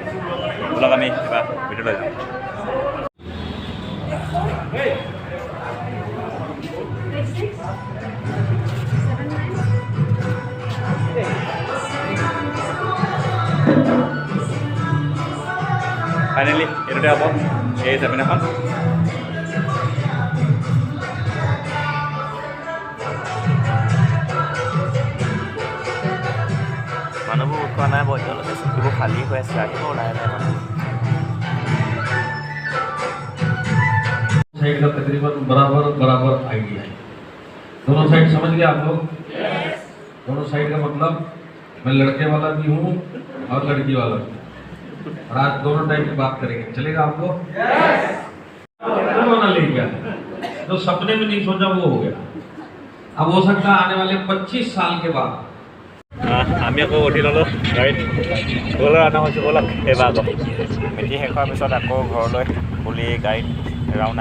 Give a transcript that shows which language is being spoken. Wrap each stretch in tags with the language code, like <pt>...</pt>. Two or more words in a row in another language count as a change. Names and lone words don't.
<as>ব'লক আমি এবাৰ ভিতৰলৈ যাওঁ। ফাইনেলি এইটোতে হ'ব এই চেমিনাৰখন। মানুহবোৰ উঠোৱা নাই বাৰু এতিয়ালৈকে, চকীবোৰ খালী হৈ আছে, আহিব ওলাই নাই মানুহ।</as> <hi>साइड का तकरीबन बराबर बराबर आइडिया है। दोनों साइड समझ गए आप लोग? दोनों साइड का मतलब मैं लड़के वाला भी हूँ और लड़की वाला भी। और आज दोनों टाइप की बात करेंगे, चलेगा आपको? होना ले गया जो सपने में नहीं सोचा वो हो गया। अब हो सकता है आने वाले 25 साल के बाद।</hi> <as>আমি আকৌ উঠি ল'লোঁ গাড়ীত, ঘৰলৈ ৰাওনা হৈছোঁ। ব'লক এইবাৰ আকৌ মিটিং শেষ হোৱাৰ পিছত আকৌ ঘৰলৈ বুলি গাড়ীত ৰাওনা।</as>